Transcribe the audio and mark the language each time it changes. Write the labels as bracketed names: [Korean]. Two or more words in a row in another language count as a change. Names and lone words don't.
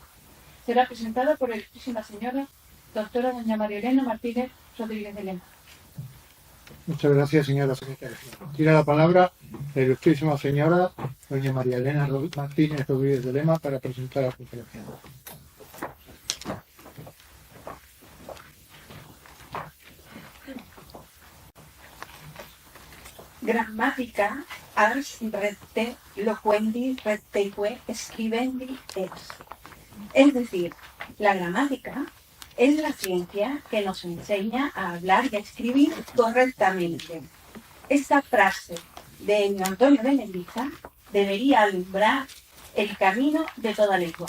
[Spanish] Será presentada por la ilustrísima señora doctora doña María Elena Martínez Rodríguez de Lema. Muchas gracias, señora secretaria. Tiene la palabra la ilustrísima señora doña María Elena Martínez Rodríguez de Lema para presentar la conferencia. [Latin] Grammatica ars recte loquendi recteque scribendi [Spanish] es decir, la gramática es la ciencia que nos enseña a hablar y a escribir correctamente. Esta frase de Elio Antonio de Nebrija debería alumbrar el camino de toda lengua.